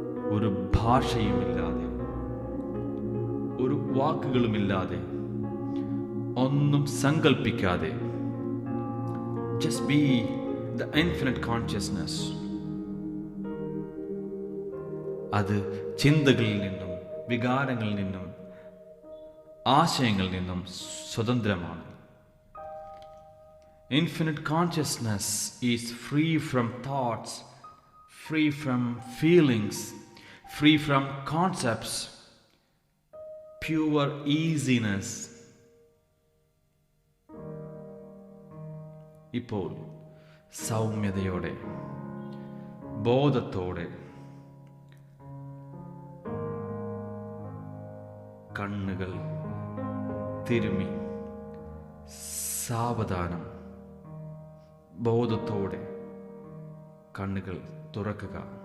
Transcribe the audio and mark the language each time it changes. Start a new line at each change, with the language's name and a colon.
Malayalam: ഒരു ഭാഷയുമില്ലാതെ, ഒരു വാക്കുകളുമില്ലാതെ, ഒന്നും സങ്കൽപ്പിക്കാതെ
English: just be the infinite consciousness.
Malayalam: അത് ചിന്തകളിൽ നിന്നും വികാരങ്ങളിൽ നിന്നും ആശയങ്ങളിൽ നിന്നും സ്വതന്ത്രമാണ്.
English: Infinite consciousness is free from thoughts, free from feelings, free from concepts, pure easiness.
Malayalam: ഇപ്പോൾ സൗമ്യതയോടെ, ബോധത്തോടെ കണ്ണുകൾ തിരുമി സാവധാനം ബോധത്തോടെ കണ്ണുകൾ തുറക്കുക.